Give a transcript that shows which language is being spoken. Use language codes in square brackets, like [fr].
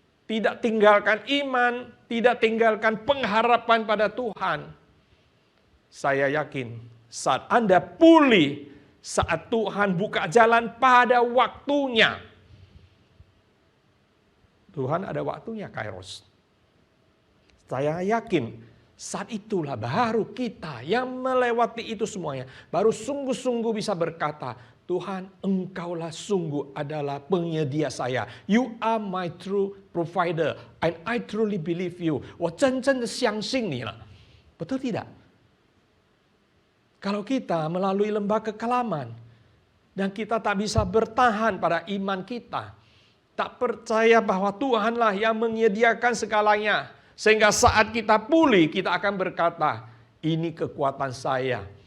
[id] tidak tinggalkan iman, tidak tinggalkan pengharapan pada Tuhan, saya yakin saat Anda pulih, saat Tuhan buka jalan pada waktunya, Tuhan ada waktunya Kairos. Saya yakin saat itulah baru kita yang melewati itu semuanya, baru sungguh-sungguh bisa berkata, Tuhan, Engkaulah sungguh adalah penyedia saya. [en] You are my true provider and I truly believe you. [zh] 我真正的相信你了. [id] Betul tidak? Kalau kita melalui lembah kekelaman dan kita tak bisa bertahan pada iman kita, tak percaya bahwa Tuhanlah yang menyediakan segalanya. Sehingga saat kita pulih, kita akan berkata, ini kekuatan saya.